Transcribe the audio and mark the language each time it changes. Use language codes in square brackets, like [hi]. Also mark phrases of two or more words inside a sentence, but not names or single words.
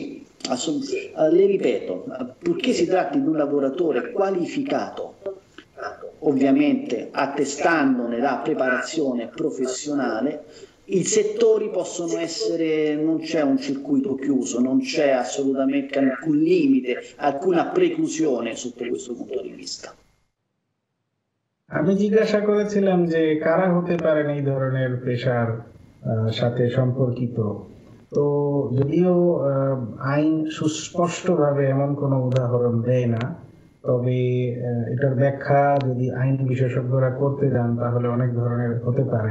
[it] Le ripeto, purché si tratti di un lavoratore qualificato, ovviamente attestandone la preparazione professionale, i settori possono essere, non c'è un circuito chiuso, non c'è assolutamente alcun limite, alcuna preclusione sotto questo punto di vista. [bn] আমি জিজ্ঞাসা করেছিলাম যে কারা হতে পারেন এই ধরনের পেশার সাথে সম্পর্কিত। তো যদিও আইন সুস্পষ্টভাবে এমন কোনো উদাহরণ দেয় না, তবে এটার ব্যাখ্যা যদি আইন বিশেষজ্ঞরা করতে যান তাহলে অনেক ধরনের হতে পারে।